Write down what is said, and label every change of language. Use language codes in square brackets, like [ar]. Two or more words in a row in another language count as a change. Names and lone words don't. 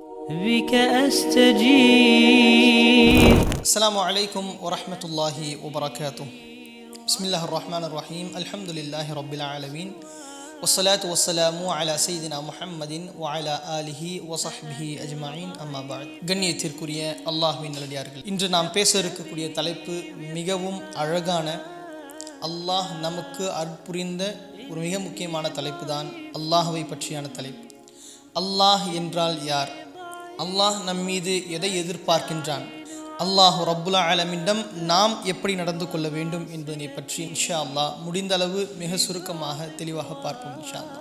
[ar] بك أستجير. السلام عليكم ورحمة الله وبركاته. بسم الله الرحمن الرحيم. الحمد لله رب العالمين والصلاة والسلام على سيدنا محمد وعلى آله وصحبه أجمعين. أما بعد. [ta] கண்ணியத்திற்குரிய அல்லாஹ்வின் நல்லடியார்கள், இன்று நாம் பேச இருக்கக்கூடிய தலைப்பு மிகவும் அழகான, அல்லாஹ் நமக்கு அற்புரிந்த ஒரு மிக முக்கியமான தலைப்பு தான் அல்லாஹ்வை பற்றியான தலைப்பு. அல்லாஹ் என்றால் யார்? அல்லாஹ் நம் மீது எதை எதிர்பார்க்கின்றான்? அல்லாஹ் [ar] رب العالمين [ta] நாம் எப்படி நடந்து கொள்ள வேண்டும் என்பதனை பற்றி [ar] إن شاء الله [ta] முடிந்த அளவு மிக சுருக்கமாக தெளிவாக பார்ப்போம் [ar] إن شاء الله.